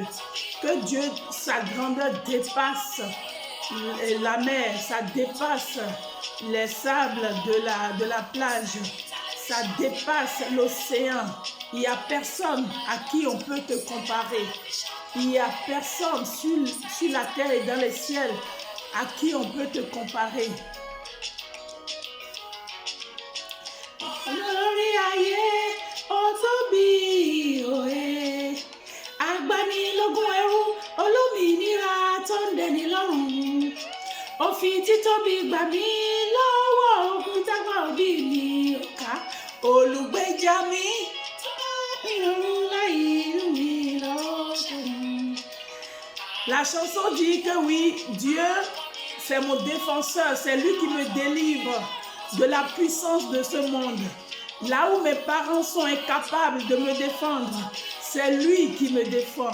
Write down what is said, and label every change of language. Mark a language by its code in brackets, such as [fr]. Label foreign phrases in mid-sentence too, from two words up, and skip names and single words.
[fr] Que Dieu, sa grandeur dépasse la mer, ça dépasse les sables de la plage, ça dépasse l'océan. Il n'y a personne à qui on peut te comparer. Il n'y a personne sur la terre et dans les ciels à qui on peut te comparer. [yo] Ó fi títóbi gbà mí lọ́wọ́ ogun tágbà òbí mi ò ká. Olùgbèjà mi [fr] La chanson dit que oui, Dieu, c'est mon défenseur, c'est lui qui me délivre de la puissance de ce monde. Là où mes parents sont incapables de me défendre, c'est lui qui me défend.